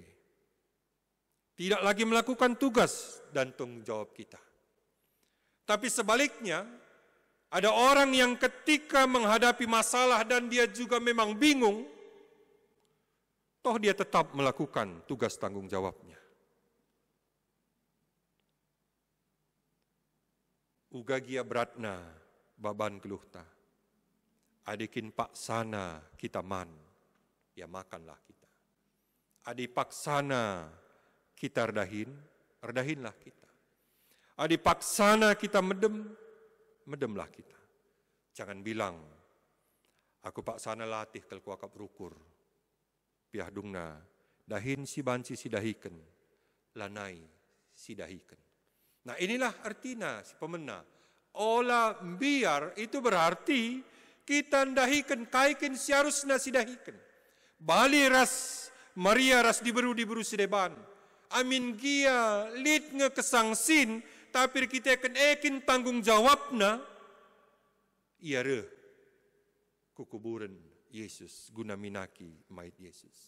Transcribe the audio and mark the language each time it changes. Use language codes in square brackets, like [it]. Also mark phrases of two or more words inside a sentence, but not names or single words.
[id] Tidak lagi melakukan tugas dan tanggung jawab kita. Tapi sebaliknya, ada orang yang ketika menghadapi masalah dan dia juga memang bingung, toh dia tetap melakukan tugas tanggung jawabnya. [btx] Ugagia beratna baban geluhta. Adikin paksana kita man, ya makanlah kita. Adi paksana kita redahinlah kita. Adi paksana kita medemlah kita. [id] Jangan bilang, [btx] aku paksana latih kalau kuakap rukur. Piah dungna, dahin si banci si dahiken, lanai si dahiken. [id] Nah, inilah artinya [btx] si pemena. Ola biar itu berarti kita dahiken kaiken si harusna si dahiken. Bali ras Maria ras diberu si deban. Amin gia lid nge kesangsin, tapi kita akan ekin tanggung jawabna. Iya re kukuburan Yesus guna minaki mait Yesus.